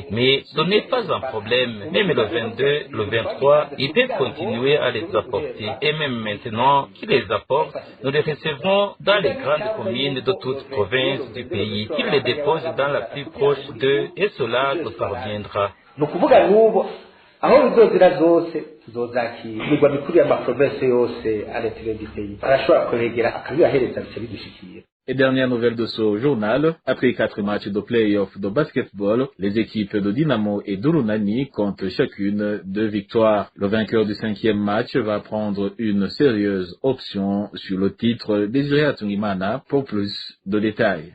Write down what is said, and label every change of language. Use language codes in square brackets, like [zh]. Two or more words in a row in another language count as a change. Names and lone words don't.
[fr] Mais ce n'est pas un problème. Même le 22, le 23, ils peuvent continuer à les apporter. Et même maintenant qu'ils les apportent, nous les recevons dans les grandes communes de toute province du pays. Qu'ils les déposent dans la plus proche d'eux et cela nous parviendra. [rn] Nukuvuga n'ubu aho bizozira zose tuzozakira imigwa mikuru y'amaprovinsi yose aretire [fr] du pays [rn] arashobora kwegera akabibahereza bice bidushikiye. [fr] Et dernière nouvelle de ce journal, après 4 matchs de play-off de basketball, les équipes de Dynamo et d'Urunani comptent chacune 2 victoires. Le vainqueur du 5e match va prendre une sérieuse option sur le titre. Désiré Atungimana pour plus de détails.